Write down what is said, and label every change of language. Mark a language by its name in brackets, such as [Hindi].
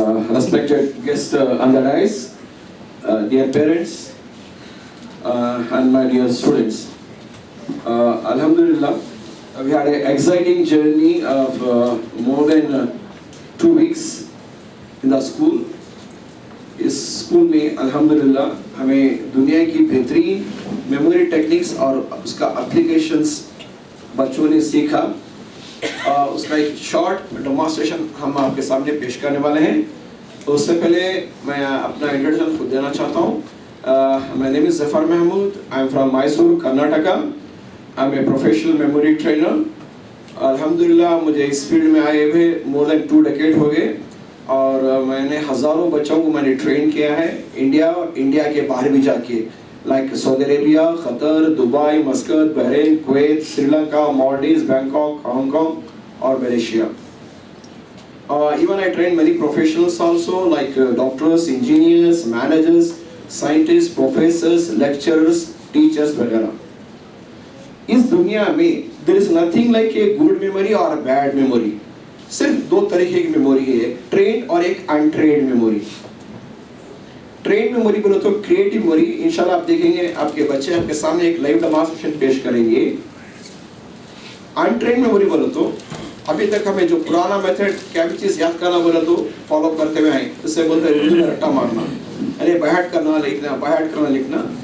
[English] Respected guests on the rise, dear parents, and my dear students. Alhamdulillah, we had an exciting journey of more than 2 weeks in the school. [Hindi] इस school में अल्हम्दुलिल्लाह हमें दुनिया की बेहतरीन memory techniques और उसका एप्लीकेशंस बच्चों ने सीखा। उसका एक शॉर्ट डेमोन्स्ट्रेशन हम आपके सामने पेश करने वाले हैं। तो उससे पहले मैं अपना इंट्रोडक्शन खुद देना चाहता हूँ। [English] My name is Zafar Mahmood, I am from Mysore, Karnataka. I am a professional memory trainer. [Hindi] अल्हम्दुलिल्लाह मुझे इस फील्ड में आए हुए [English] more than 2 decade [Hindi] हो गए और मैंने हज़ारों बच्चों को मैंने ट्रेन किया है इंडिया और इंडिया के बाहर भी जाके, like Saudi Arabia, Qatar, Dubai, मस्कत, Bahrain, Kuwait, Sri Lanka, Maldives, Bangkok, Hong Kong और Malaysia. [English] Even I train many professionals also, like doctors, engineers, managers, scientists, professors, lecturers, teachers वगैरह। [Hindi] इस दुनिया में [English] there is nothing like a good memory or a bad memory। [Hindi] सिर्फ 2 तरीके की memory है, एक ट्रेन और एक अनट्रेन्ड मेमोरी। ट्रेन मेमोरी बोलो तो क्रिएटिव मेमोरी। इंशाल्लाह आप देखेंगे आपके बच्चे आपके सामने एक लाइव डेमोन्स्ट्रेशन पेश करेंगे। अनट्रेन्ड मेमोरी बोलो तो अभी तक हमें जो पुराना मेथड क्या भी चीज़ याद करना बोला तो फॉलो करते हुए आए, इससे बोलते हैं उर्दू में रट्टा मारना, अरे बाहर करना लिखना, बाहर करना लिखना।